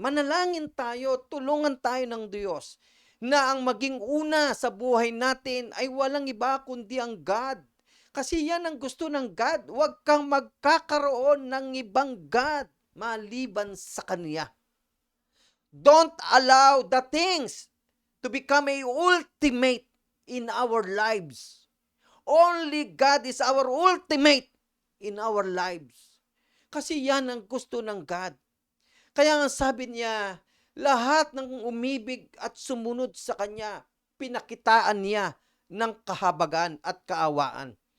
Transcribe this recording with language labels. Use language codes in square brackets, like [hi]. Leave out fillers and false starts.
[tl] Manalangin tayo, tulungan tayo ng Diyos na ang maging una sa buhay natin ay walang iba kundi ang God. Kasi yan ang gusto ng God. Huwag kang magkakaroon ng ibang God maliban sa Kanya. [en] Don't allow the things to become a ultimate in our lives. Only God is our ultimate in our lives. [tl] Kasi yan ang gusto ng God. Kaya nga sabi niya, Lahat ng umibig at sumunod sa Kanya, pinakitaan niya ng kahabagan at kaawaan.